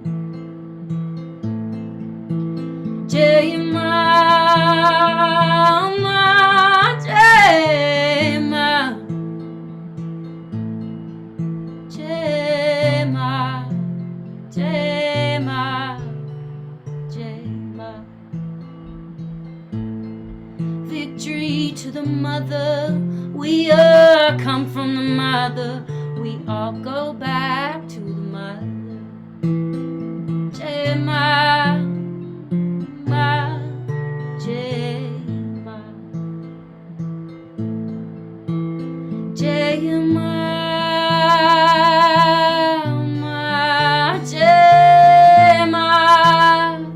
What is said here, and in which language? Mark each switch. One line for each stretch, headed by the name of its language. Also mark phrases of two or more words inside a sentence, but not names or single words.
Hindi: जय माँ, माँ, जय माँ. जय माँ, जय माँ, जय माँ.
English: Victory to the mother, we are come from the mother, we all go back to the mother.
Hindi: जय माँ, माँ, जय माँ. जय माँ, माँ, जय माँ.